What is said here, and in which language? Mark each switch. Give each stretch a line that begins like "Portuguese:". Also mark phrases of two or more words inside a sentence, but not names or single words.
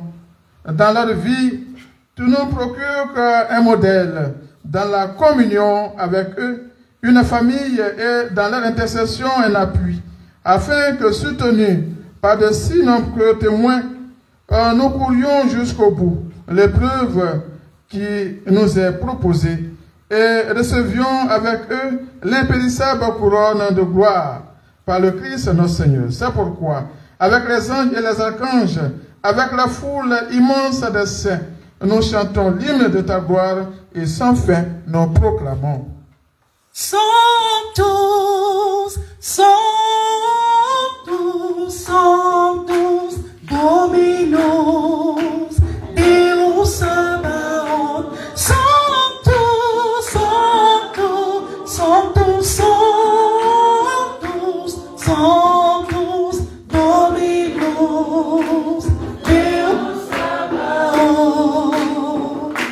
French: Dans leur vie, tu nous procures un modèle dans la communion avec eux, une famille et dans leur intercession un appui, afin que soutenus par de si nombreux témoins, nous courions jusqu'au bout l'épreuve qui nous est proposée et recevions avec eux l'impérissable couronne de gloire par le Christ notre Seigneur. C'est pourquoi, avec les anges et les archanges, avec la foule immense des saints, nous chantons l'hymne de ta gloire et sans fin nous proclamons.
Latin: Sanctus, Sanctus, Sanctus, Dominus, Deus Sabaoth. Sanctus, Sanctus, Sanctus, Sanctus, Sanctus, Dominus, Deus Sabaoth.